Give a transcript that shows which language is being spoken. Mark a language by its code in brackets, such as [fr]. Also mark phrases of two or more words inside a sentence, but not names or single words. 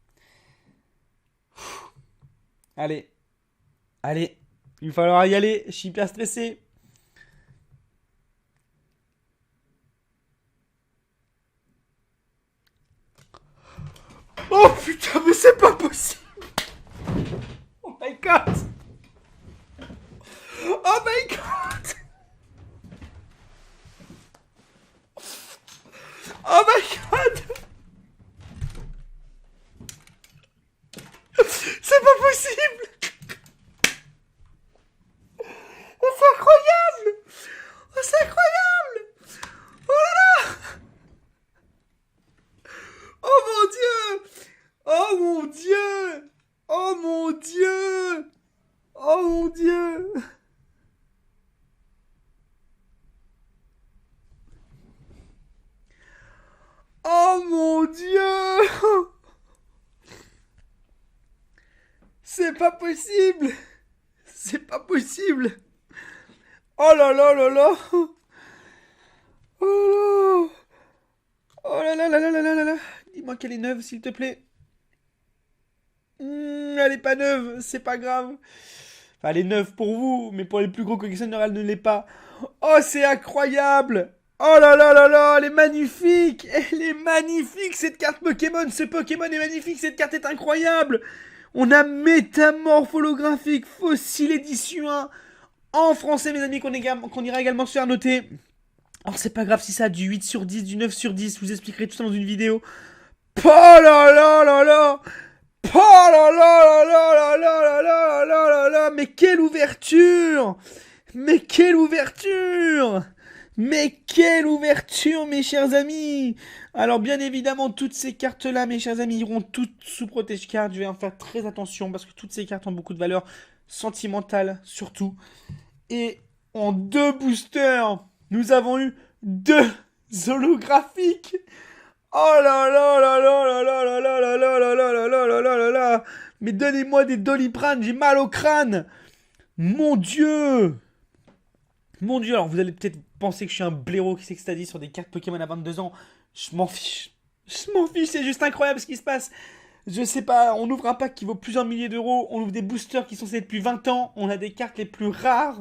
[fr] Allez, allez, il va falloir y aller, je suis hyper stressé. Oh putain, mais c'est pas possible. [en] Oh my god. Oh my god. Oh my god. [fr] C'est pas possible. Oh, c'est incroyable. Oh, c'est incroyable. Oh là là. Oh mon dieu. Oh mon dieu. Oh mon dieu. Oh mon dieu. Oh mon dieu. C'est pas possible. C'est pas possible. Oh là là là là. Oh là. Oh là là là là là là là là. Dis-moi qu'elle est neuve, s'il te plaît. Elle est pas neuve, c'est pas grave. Enfin, elle est neuve pour vous, mais pour les plus gros collectionneurs, elle ne l'est pas. Oh, c'est incroyable! Oh là là là là, elle est magnifique! Elle est magnifique, cette carte Pokémon! Ce Pokémon est magnifique, cette carte est incroyable! On a Métamorphe holographique, Fossile édition 1, en français, mes amis, qu'on ira également se faire noter. Alors, c'est pas grave si ça a du 8 sur 10, du 9 sur 10, je vous expliquerai tout ça dans une vidéo. Oh là là là là! Oh là là là là là là là là là là là! Mais quelle ouverture! Mais quelle ouverture! Mais quelle ouverture, mes chers amis! Alors, bien évidemment, toutes ces cartes-là, mes chers amis, iront toutes sous protège card. Je vais en faire très attention parce que toutes ces cartes ont beaucoup de valeur sentimentale, surtout. Et en 2 boosters, nous avons eu 2 holographiques. Oh là là là là là là là là là là là là là là là là là là. Mais donnez-moi des Doliprane, j'ai mal au crâne. Mon Dieu. Mon Dieu, alors vous allez peut-être penser que je suis un blaireau qui s'extasie sur des cartes Pokémon à 22 ans. Je m'en fiche. Je m'en fiche, c'est juste incroyable ce qui se passe. Je sais pas, on ouvre un pack qui vaut plusieurs milliers d'euros, on ouvre des boosters qui sont censés depuis 20 ans, on a des cartes les plus rares.